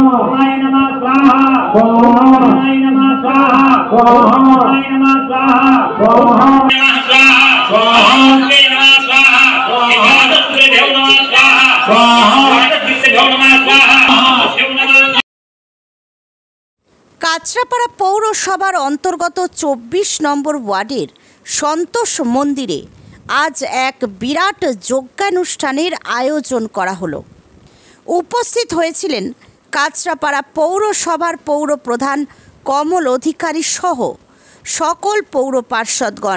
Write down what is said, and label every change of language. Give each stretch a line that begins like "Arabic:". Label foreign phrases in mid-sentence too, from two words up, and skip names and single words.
Sanskrit: ओमाय नमः स्वाहा ओमाय नमः स्वाहा ओमाय नमः स्वाहा ओमाय नमः स्वाहा ओमाय नमः स्वाहा एकादश देव नमः स्वाहा एकादश देव नमः स्वाहा।
Bangla: কাঁচরাপাড়া পৌরসভার অন্তর্গত ২৪ নম্বর ওয়ার্ডের সন্তোষ মন্দিরে আজ এক বিরাট যজ্ঞানুষ্ঠানের আয়োজন করা হলো। উপস্থিত হয়েছিলেন কাঁচরাপাড়া পৌরসভার পৌরপ্রধান কমল অধিকারী সহ সকল পৌর পার্ষদগণ।